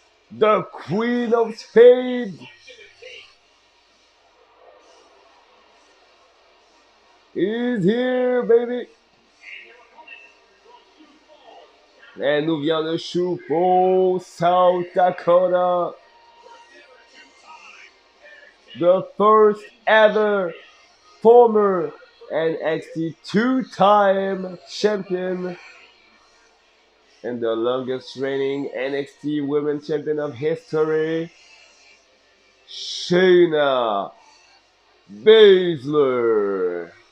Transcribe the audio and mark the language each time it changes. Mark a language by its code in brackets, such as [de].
[en] The Queen of Spades is here, baby. [fr] Elle nous vient de Sioux Falls, South Dakota. [en] The first ever former NXT two-time champion and the longest reigning NXT Women's Champion of history, Shayna Baszler.